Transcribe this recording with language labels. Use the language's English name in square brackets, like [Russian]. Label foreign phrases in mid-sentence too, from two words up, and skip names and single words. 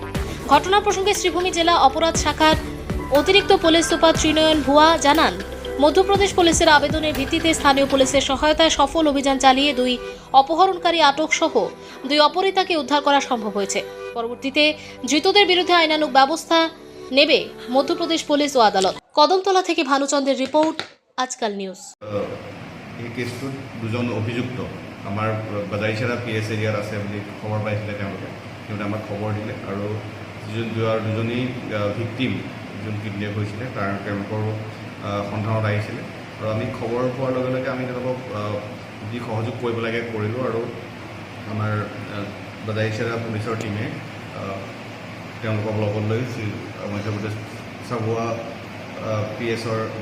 [Bangla] ঘটনা প্রসঙ্গে শ্রীভূমি জেলা অপরাধ শাখার অতিরিক্ত পুলিশ সুপার ত্রিনয়ন ভুয়া জানান, মধ্যপ্রদেশ পুলিশের আবেদনের ভিত্তিতে স্থানীয় পুলিশের সহায়তায় সফল অভিযান চালিয়ে দুই অপহরণকারী আটক সহ দুই অপহৃতাকে উদ্ধার করা সম্ভব হয়েছে। পরবর্তীতে ধৃতদের বিরুদ্ধে আইনানুগ ব্যবস্থা নেবে মধ্যপ্রদেশ পুলিশ ও আদালত। কদমতলা থেকে ভানুচন্দ্রের রিপোর্ট, আজকাল নিউজ। [Assamese] এই কেছটোত দুজন অভিযুক্ত আমাৰ বাজাৰিছড়া PS এৰিয়াত আছে বুলি খবৰ পাইছিলে। তেওঁলোকে আমাক খবৰ দিলে আৰু দুজনী ভিক্টিম যোন কিডনেপ হৈছিলে তেওঁলোকৰ সন্ধানত আহিছিলে আৰু আমি খবৰ পোৱাৰ লগে লগে আমি তেওঁলোকক যি সহযোগ কৰিব লাগে কৰিলোঁ আৰু আমাৰ বাজাৰিছড়া পুলিচৰ টীমে তেওঁলোকক লগত লৈ মধ্যপ্ৰদেশ ঝাবুৱা PSৰ